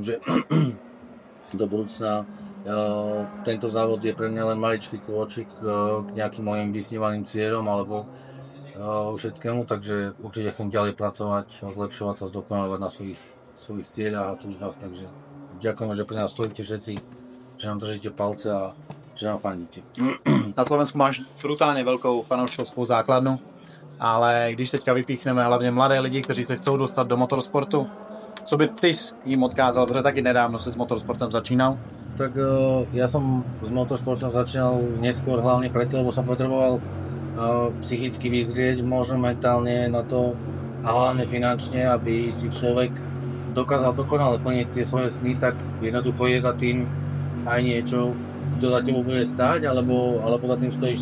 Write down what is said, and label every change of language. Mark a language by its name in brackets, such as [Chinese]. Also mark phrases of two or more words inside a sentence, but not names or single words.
[Slovak] do budúcna tento závod je pre mňa len maličký krôčik k nejakým mojim vysnívaným cieľom alebo všetkému, takže určite chcem ďalej pracovať, zlepšovať sa, zdokonalovať na svojich cieľach a túžbách, takže ďakujeme, že pri nás stojíte všetci, že nám držíte palce a že nám fandíte. [Czech] Na Slovensku máš brutálně velkou fanouškovskou základnu, ale když teďka vypíchneme hlavně mladé lidi, kteří se chcou dostat do motorsportu, co by ty jim odkázal, protože taky nedávno si s motorsportem začínal? [Slovak] Tak ja som s motorsportom začínal neskôr hlavne preto, lebo som potreboval psychicky vyzrieť, možno mentálne na to a hlavne finančne, aby si človek dokázal dokonale plniť tie svoje sny, tak jednoducho je za tým aj niečo, kto za tebou bude stáť, alebo za tým stojíš